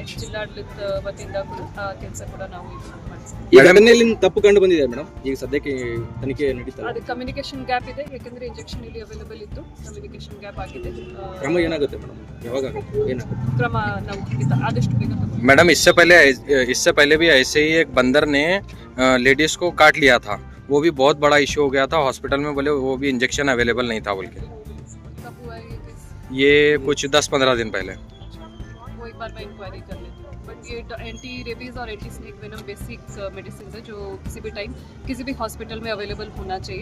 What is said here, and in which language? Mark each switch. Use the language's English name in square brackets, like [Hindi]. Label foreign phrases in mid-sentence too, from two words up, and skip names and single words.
[Kannada] ಜಿಲ್ಲಾಡಳಿತ ವತಿಯಿಂದ ಕೂಡ ಆ ಕೆಲಸ ಕೂಡ ನಾವು ಈಗ ತಪ್ಪು ಕಂಡು ಬಂದಿದೆ ಮೇಡಮ್. ಈಗ ಸದ್ಯಕ್ಕೆ ತನಿಖೆ ನಡೀತಾ ಇದೆ. ಅದು [English] communication gap [Kannada] ಇದೆ, ಯಾಕಂದ್ರೆ ಇಂಜೆಕ್ಷನ್ ಇಲ್ಲಿ ಅವೈಲೇಬಲ್ ಇತ್ತು, [English] communication gap [Kannada] ಆಗಿದೆ. ಕ್ರಮ ಏನಾಗುತ್ತೆ ಮೇಡಮ್? ಯಾವಾಗ ಏನಾಗುತ್ತೆ ಕ್ರಮ ನಾವು ಆದಷ್ಟು ಬೇಗ ತಗೊಂಡು. [Hindi] मैडम, इससे पहले भी ऐसे ही एक बंदर ने लेडीज को काट लिया था, वो भी बहुत बड़ा इश्यू हो गया था। हॉस्पिटल में बोले वो भी इंजेक्शन अवेलेबल नहीं था बोल के। कब हुआ है ये केस? ये कुछ 10-15 दिन पहले। वो एक बार मैं इंक्वायरी कर लेती हूँ. बट ये [English] anti rabies [Hindi] और [English] anti snake venom basic medicine [Hindi] है जो किसी भी टाइम किसी भी हॉस्पिटल में अवेलेबल होना चाहिए.